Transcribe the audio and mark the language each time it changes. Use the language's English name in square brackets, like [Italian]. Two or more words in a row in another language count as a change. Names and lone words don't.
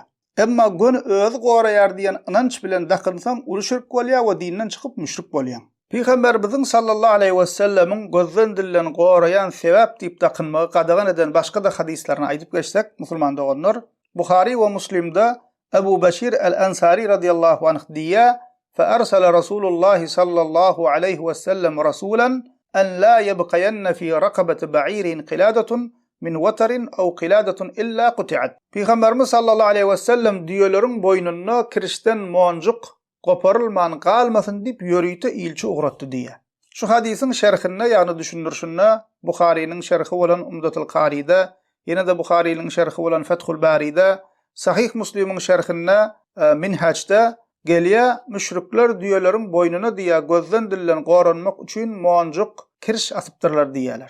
[Turkmen] Emma gün öz goraýar diýen inanç bilen dakynsaň uly şirk bolýar we dinden çykyp müşrik bolýar. Peýgamberimiz [Arabic] صلى الله عليه وسلم [Turkmen] gözden dillen gorayan sebäp diýip dakynmagy gadagan eden başga da hadislerini aýdyp geçsek musulman doganlar, Buhari we Muslimde Ebu Beşir el-Ensari [Arabic] رضي الله عنه [Turkmen] diýär: [Arabic] فأرسل رسول الله صلى الله عليه وسلم رسولا أن لا يبقين في رقبة بعير قلادة من وتر أو قلادة إلا قطعت. [Turkmen] Peygamberimiz [Arabic] صلى الله عليه وسلم [Turkmen] diýerleriň boynuna kirişden moňjuk goparylman galmasyn diýip ýörüýte ilçi ugratdy diýär. Şu hadisiň şerhinde ýagny düşündirşinde Buhari'nin şerhi bolan Umdatul Qari'de, ýene de Buhari'nin şerhi bolan Fethul Bari'de, Sahih Muslim'in şerhinde Minhaj'da gelýär, müşrikler diýerleriň boynuna diýär gözden dillen goranmak üçin moňjuk kiriş asypdyrlar diýerler.